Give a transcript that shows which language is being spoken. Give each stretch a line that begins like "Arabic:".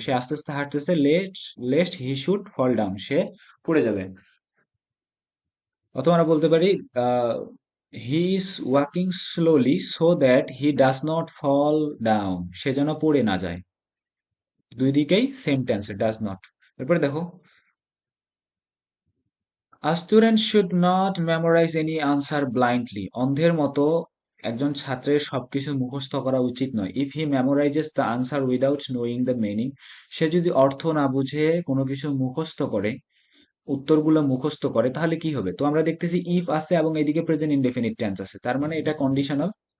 Bangla: সে আস্তে আস্তে হাঁটতেছে,
English: lest he should fall down,
Bangla: সে পড়ে যাবে। অথবা আমরা বলতে পারি
English: he is walking slowly so that he does not fall down,
Bangla: সে যেন পড়ে না যায়। দুই দিকেই সেম টেন্সে, ডাজ নট। এরপরে দেখো
English: A student should not memorize any answer blindly.
Bangla: অন্ধের মতো একজন ছাত্রের সবকিছু মুখস্থ করা উচিত নয়।
English: If he memorizes the answer without knowing the meaning,
Bangla: সে যদি অর্থ না বুঝে কোনো কিছু মুখস্থ করে, উত্তরগুলো মুখস্থ করে, তাহলে কি হবে? তো আমরা দেখতেছি ইফ আছে এবং এদিকে প্রেজেন্ট ইনডেফিনিট টেন্স আছে, তার মানে এটা কন্ডিশনাল।